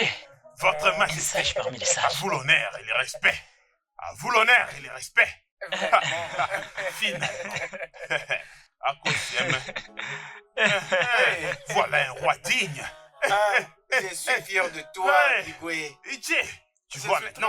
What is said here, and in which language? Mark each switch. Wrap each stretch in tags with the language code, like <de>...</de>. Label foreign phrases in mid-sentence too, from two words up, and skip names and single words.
<fr>Votre le majesté. sage parmi les À sages. vous l'honneur et le respect. À vous l'honneur et le respect. Fine. À cause voilà un roi digne. Je suis fier de toi, Hey. Igwe. Ije, tu vois maintenant.</fr>